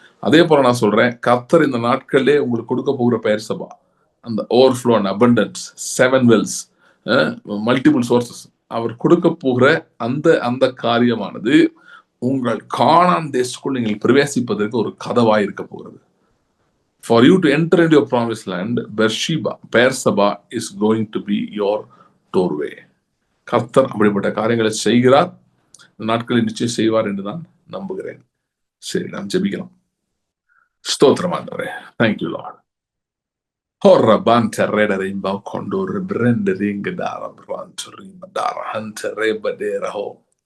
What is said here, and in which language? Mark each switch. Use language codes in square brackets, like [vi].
[ta] அதே போல நான் சொல்றேன், கர்த்தர் இந்த நாட்களிலே உங்களுக்கு கொடுக்க போகிற பெயர் சபா, அந்த [en] overflow and abundance, [ta] 7 wells, multiple sources, அவர் கொடுக்க போகிற அந்த காரியமானது உங்கள் கானான் தேசத்துக்குள் நீங்கள் பிரவேசிப்பதற்கு ஒரு கதவாய் இருக்க போகிறது. [en] For you to enter into your promised land, Beersheba, Beersheba is going to be your doorway. [ta] கர்த்தர் அப்படிப்பட்ட காரியங்களை செய்கிறார். நாட்களில் நிச்சயம் செய்வார் என்று நான் நம்புகிறேன். சரி, நாம் ஜெபிக்கலாம். ஸ்தோத்திரம் ஆண்டவரே. [en] Thank you Lord. Horra banta redare in balcondor brendere ingedara brantori badara hantere badera ho.